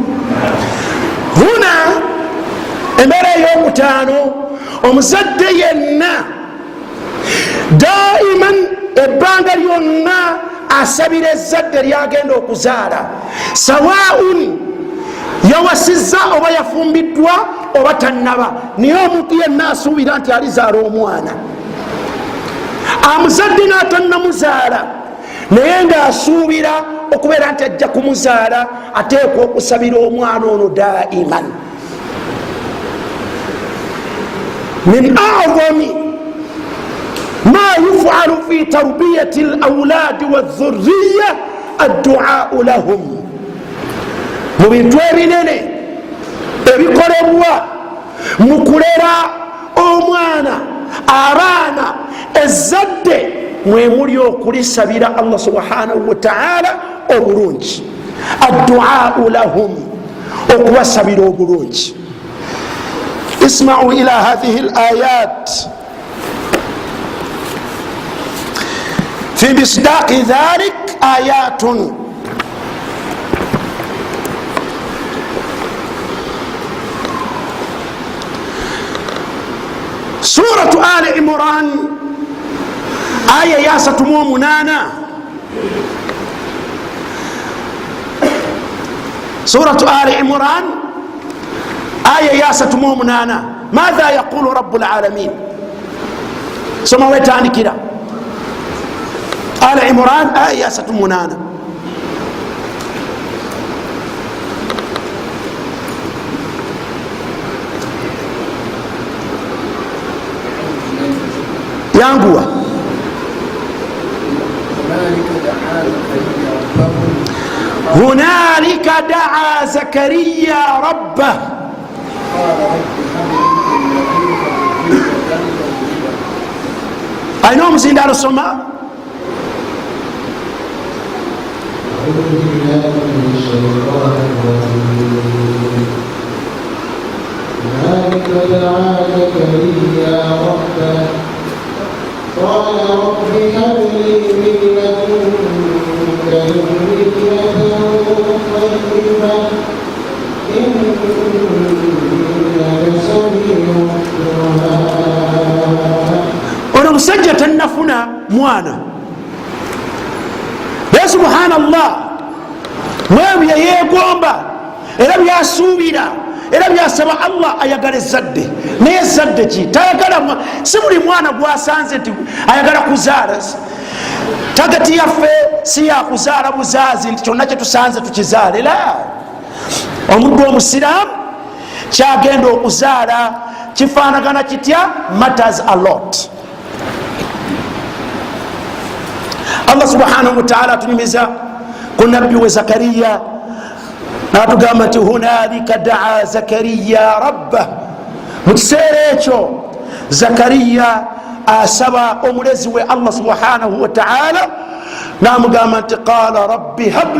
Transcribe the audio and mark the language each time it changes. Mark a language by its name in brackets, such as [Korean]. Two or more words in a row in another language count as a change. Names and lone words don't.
[Ganda] Huna embeera ey'omutaano, omuzadde yenna daiman ebbanga lyonna asabira ezzadde lyagenda okuzaala, sawaun yawasizza oba yafumbiddwa oba tannaba. Naye omuntu yenna asuubira nti alizaala omwana, amuzadde n'atannamuzaala naye ng'asuubira okubeera nti ajja kumuzaala, ateekwa okusabira omwana ono daiman. [Arabic] من أعظم ما يفعل في تربية الأولاد والذرية الدعاء لهم, [Ganda] mu bintu ebinene ebikolebwa mu kulera omwana, abaana, ezzadde, mwemuli okulisabira [Arabic] الله سبحانه وتعالى [Ganda] obulungi. [Arabic] الدعاء لهم, [Ganda] okubasabira obulungi. [Arabic] اسمعوا إلى هذه الآيات في مصداق ذلك آية. [Ganda] Suratu Ali Imran aya ya 38. Suratu Ali Imran aya ya 38. [Arabic] ماذا يقول رب العالمين? [Ganda] Soma wetandikira Ali Imran aya ya 38. yanguwa. [Arabic] هنالك دعا زكريا ربه [Ganda] ayina omuzindalo soma. هنالك دعا زكريا ربه قال رب هب لي من لدنك ذرية طيبة إنك سميع الدعاء. ono musajja tannafuna mwana, naye subhanallah mwebyo yeegomba era byasuubira era byasaba Allah ayagala ezzadde. Naye ezzadde ki? Tayagala, si buli mwana gwasanze nti ayagala kuzaala. Tagati yaffe si yakuzaala buzaazi nti kyonna kyetusanze tukizaale. La, omuddu omusiraamu kyagenda okuzaala kifaanagana kitya? [English] Matters a lot. [Arabic] الله سبحانه وتعالى [Ganda] atunyumiza ku nabbi we Zakariya natugamba nti [Arabic] هنالك دعا زكريا ربه, [Ganda] mu kiseera ekyo Zakariya asaba omulezi we [Arabic] الله سبحانه وتعالى [Ganda] namugamba nti [Arabic] قال رب